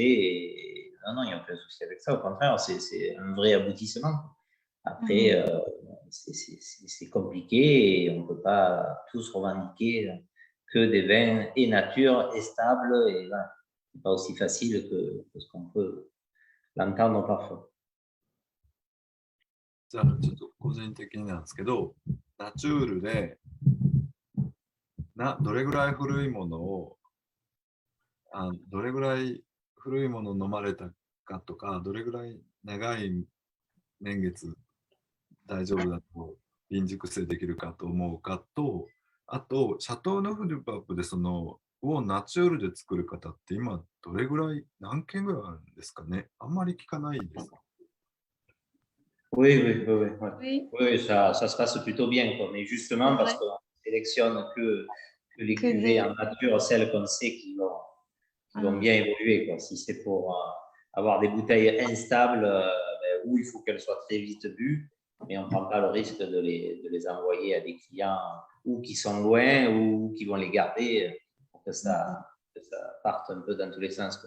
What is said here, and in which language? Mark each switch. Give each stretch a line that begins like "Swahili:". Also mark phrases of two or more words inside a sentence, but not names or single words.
French: Et non, il n'y a aucun souci avec ça. Au contraire, c'est un vrai aboutissement. Après, c'est compliqué et on ne peut pas tous revendiquer que des vins et nature et stables. Et voilà, c'est pas aussi facile que ce qu'on peut l'entendre parfois.
Japanese: じゃあちょっと個人的になんですけど、ナチュールでどれぐらい古いものをどれぐらい古いものを飲まれたかとか、どれぐらい長い年月大丈夫だと瓶熟成できるかと思うかと、あとシャトー・ヌフ・デュ・パープでをナチュールで作る方って今どれぐらい何件ぐらいあるんですかね。あんまり聞かないです。
French: Oui, ça se passe plutôt bien, quoi. Mais justement parce qu'on sélectionne que les cuvées en nature, celles qu'on sait qui vont bien évoluer, quoi. Si c'est pour avoir des bouteilles instables, où il faut qu'elles soient très vite bues, mais on ne prend pas le risque de les envoyer à des clients ou qui sont loin ou qui vont les garder pour que ça parte un peu dans tous les sens, quoi.